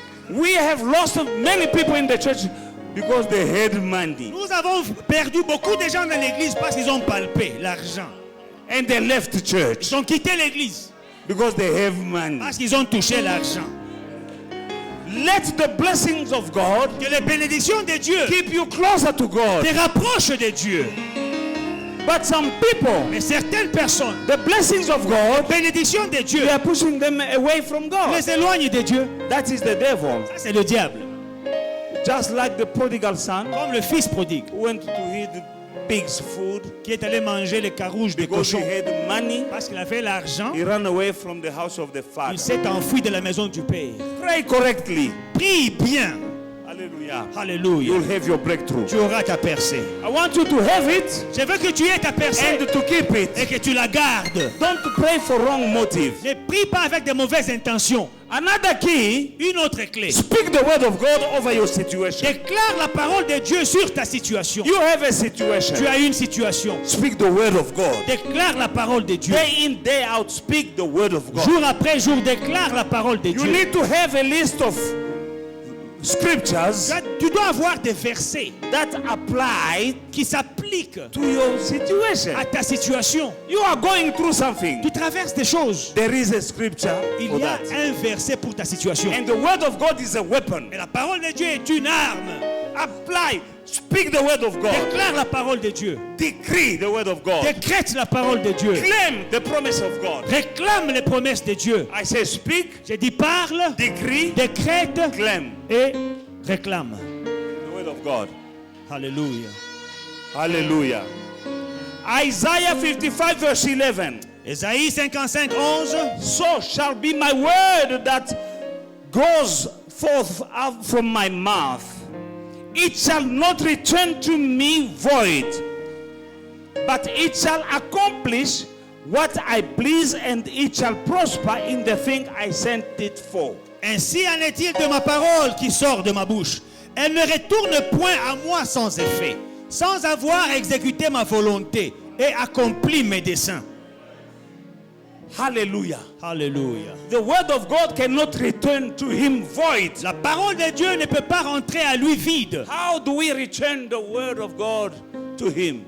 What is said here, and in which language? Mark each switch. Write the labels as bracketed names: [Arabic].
[English] We have lost many people in the church because they had money [French] Nous avons perdu beaucoup de gens dans l'église parce qu'ils ont palpé l'argent. [English] and they left the church [French] Ils ont quitté l'église [English] because they have money. [French] parce qu'ils ont touché l'argent. [English] Let the blessings of God [French] Que les bénédictions de Dieu [English] keep you closer to God. [French] te rapprochent de Dieu. [English] But some people, [French] Mais certaines personnes, [English] the blessings of God, [French] les bénédictions de Dieu [English] they are pushing them away from God. [French] les éloignent de Dieu. [English] That is the devil. [French] Ça, c'est le diable. [English] Just like the prodigal son [French] Comme le fils prodigue [English] who went to eat pig's food [French] qui est allé manger les carouges des [English] because he [French] cochons. [English] had money. [French] Parce qu'il avait l'argent, [English] He ran away from the house of the father. [French] il s'est enfui de la maison du Père. [English] Pray correctly. [French] Prie bien. [English] Hallelujah. [French] Alléluia. [English] You'll have your breakthrough. [French] Tu auras ta percée. [English] I want you to have it [French] Je veux que tu aies ta percée [English] and to keep it. [French] et que tu la gardes. [English] Don't pray for wrong motive. [French] Ne prie pas avec de mauvaises intentions. [English] Another key, [French] Une autre clé. [English] speak the word of God over your situation. [French] Déclare la parole de Dieu sur ta situation. [English] You have a [French] Tu [English] situation. [French] as une situation. [English] Speak the word of God. [French] Déclare la parole de Dieu. [English] Day in, day out, speak the word of God. [French] Jour après jour, déclare la parole de [English] You [French] Dieu. [English] need to have a list of scriptures [French] Tu dois avoir des versets [English] that apply [French] qui s'appliquent [English] to your situation. [French] à ta situation. [English] You are going through something. [French] Tu traverses des choses. [English] There is a scripture [French] Il [English] for [French] y a [English] that. [French] un verset pour ta situation. [English] And the word of God is a weapon. [French] Et la parole de Dieu est une arme. [English] Apply. Speak the word of God. [French] Déclare la parole de Dieu. [English] Decree the word of God. [French] Décrète la parole de Dieu. [English] Claim the promise of God. [French] Réclame les promesses de Dieu. [English] I say speak, [French] J'ai dit parle, [English] decree, [French] décrète [English] claim [French] et réclame. [English] the word of God. [French] Alléluia. [English] Hallelujah. Isaiah 55 verse 11. [French] Ésaïe 55, 11. [English] So shall be my word that goes forth out from my mouth. It shall not return to me void, but it shall accomplish what I please, and it shall prosper in the thing I sent it for. [French] Ainsi en est-il de ma parole qui sort de ma bouche. Elle ne retourne point à moi sans effet, sans avoir exécuté ma volonté et accompli mes desseins. [English] Hallelujah. [French] Alléluia. [English] The word of God cannot return to him void. [French] La parole de Dieu ne peut pas rentrer à lui vide. [English] How do we return the word of God to him?